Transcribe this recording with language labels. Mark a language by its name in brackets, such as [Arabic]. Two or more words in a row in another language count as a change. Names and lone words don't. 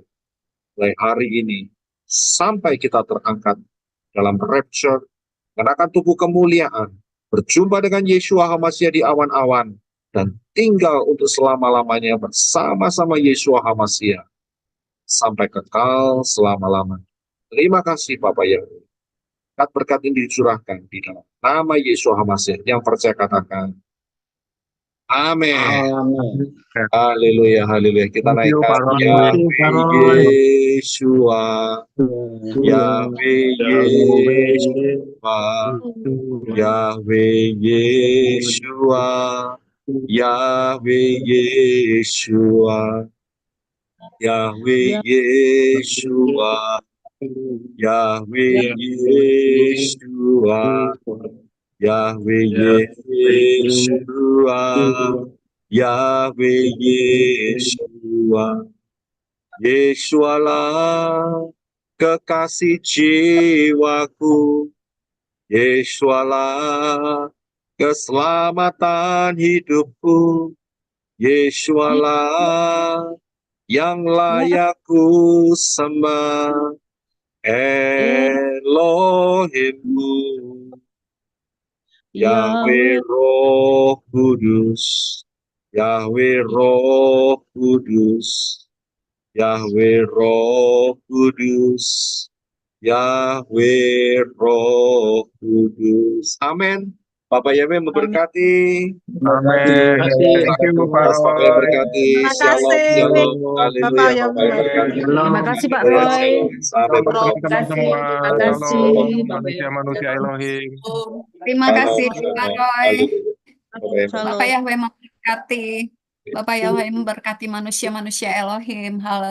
[Indonesian] Mulai hari ini sampai kita terangkat dalam rapture, mengenakan tubuh kemuliaan, berjumpa dengan Yeshua HaMashiach di awan-awan, dan tinggal untuk selama-lamanya bersama-sama Yeshua HaMashiach sampai kekal selama-lamanya. Terima kasih Bapak Yahweh. Berkat ini dicurahkan di dalam nama Yeshua HaMashiach. Yang percaya katakan amin. Amin. Haleluya, haleluya. Kita [English] Thank you, [Indonesian] naikkan Pak Roy. Yahweh Yeshua, Yahweh Yeshua, Yahweh Yeshua, Yahweh Yeshua, Yahweh Yeshua, Yahweh Yeshua, Yahweh Yeshua, Yahweh Yeshua. Yesualah kekasih jiwaku, Yesualah keselamatan hidupku, Yesualah yang layak ku sembah, Elohimku, Yahweh Roh Kudus, Yahweh Roh Kudus, Yahweh Roh Kudus, Yahweh Roh Kudus. Amin. Bapak Yahweh memberkati. Amin. [English] Thank you, [Indonesian] Pak Bapak Roy. memberkati. Terima Shalom, kasih. shalom. Bapak Haleluya. yang Bapak memberkati. Terima kasih Pak Shalom, Roy. shalom. Sampai Berkati bertemu. teman semua. Terima kasih. Shalom, manusia-manusia Elohim. Terima Shalom, kasih Pak shalom. Roy. Haleluya. Bapak yang Bapak Yahweh memberkati. Bapak Yahweh memberkati manusia-manusia Elohim.